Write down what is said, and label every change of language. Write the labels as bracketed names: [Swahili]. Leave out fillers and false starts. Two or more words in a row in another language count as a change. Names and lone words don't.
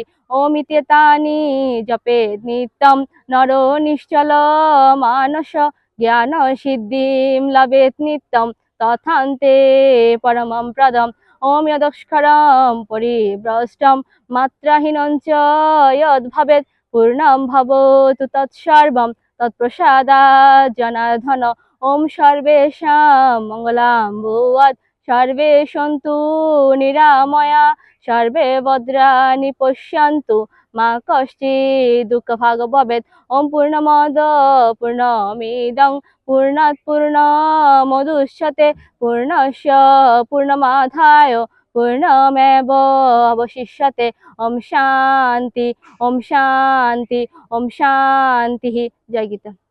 [Sanskrit] ওম ইত্যেতানি জপেৎ নিত্যম নরো নিশ্চল মানস জ্ঞান সিদ্ধিম লভেৎ নিত্যম তথান্তে পরমং পদম। ওম যদক্ষরম পরিভ্রষ্টম মাত্রাহীনং চ যদ্ভবেৎ পূর্ণং ভবতু তৎসর্বং তৎপ্রসাদাৎ জনার্দন। ওম সর্বেষাং মঙ্গলং ভূয়াৎ সর্বে সন্তু নিরাময়া সর্বে ভদ্রাণি পশ্যন্তু মা কশ্চিৎ দুঃখভাগ্ ভবেৎ। ওম পূর্ণমদ পূর্ণমিদং পূর্ণাৎ পূর্ণমুদচ্যতে পূর্ণস্য পূর্ণমাদায় পূর্ণমেব অবশিষ্যতে। ওম শান্তি। ওম শান্তি। ওম শান্তি। জয় গীতা।